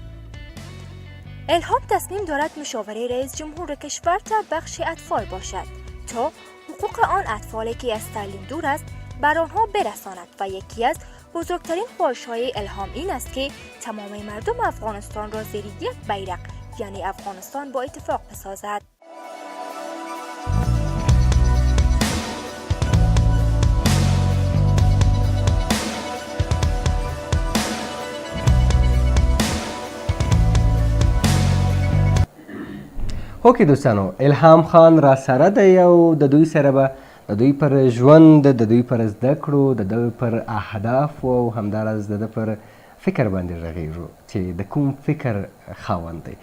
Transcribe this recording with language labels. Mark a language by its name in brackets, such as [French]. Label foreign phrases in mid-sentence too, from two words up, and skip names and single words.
[Persian] الهام تصمیم دارد مشاوره رئیس جمهور کشور در بخش اطفال باشد تا حقوق آن اطفالی که از تعلیم دور است بر آنها برساند و یکی از بزرگترین خواهش‌های الهام این است که تمام مردم افغانستان را زیر یک بیرق یعنی افغانستان با اتفاق بسازد. [Pashto] اوکې دوستانو، الهام خان را سره دی او د دوی سره به د دوی پر ژوند، د دوی پر زده کړو، د دوی پر اهدافو او همداراز د ده پر فکر باندې غږیږو چې د کوم فکر خاوند دی.